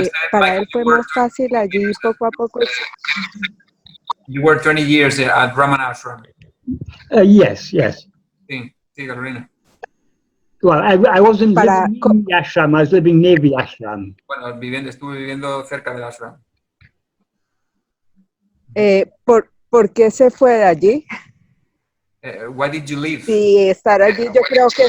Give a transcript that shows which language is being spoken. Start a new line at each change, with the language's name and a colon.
Spanish: Para él fue más fácil allí poco a poco.
English: You were 20 years at Ramana ashram. Yes.
Spanish: Sí, Carolina.
English: Well, I wasn't living in the ashram, I was living near the ashram.
Spanish: Bueno, estuve viviendo cerca del ashram. ¿Por qué se fue de allí?
English: Why did you leave?
Spanish: Sí, estar allí yo creo que...